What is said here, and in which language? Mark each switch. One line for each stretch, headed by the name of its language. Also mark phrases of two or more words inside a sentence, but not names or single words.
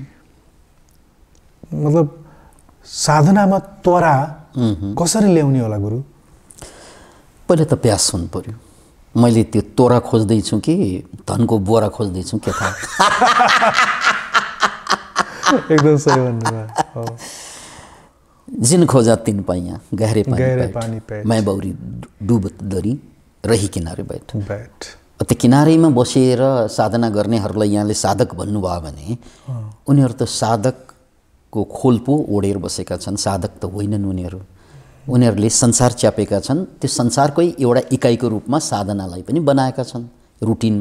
Nepali: मतलब साधनामा त्वरा कसरी ल्याउने होला गुरु? पहिले त प्यास हुनु पर्यो। मैले त्यो तोरा खोज्दैछु कि धनको बोरा खोज्दैछु के थाहा। एकदम सही भन्नुभयो।
Hindi: जिन खोजा तिन पाइया, गहरे पानी पे, मैं बौरी डुब दरी रही किनारे बैठ।
Nepali: त्यो किनारेमा बसेर साधना गर्नेहरूलाई यहाँले साधक भन्नुभयो भने उनीहरू त साधकको खोल पो ओढेर बसेका छन्, साधक त होइनन् उनीहरू। उनीहरूले संसार च्यापेका छन्, त्यो संसारकै एउटा इकाइको रूपमा साधनालाई पनि बनाएका छन् रुटिनमा।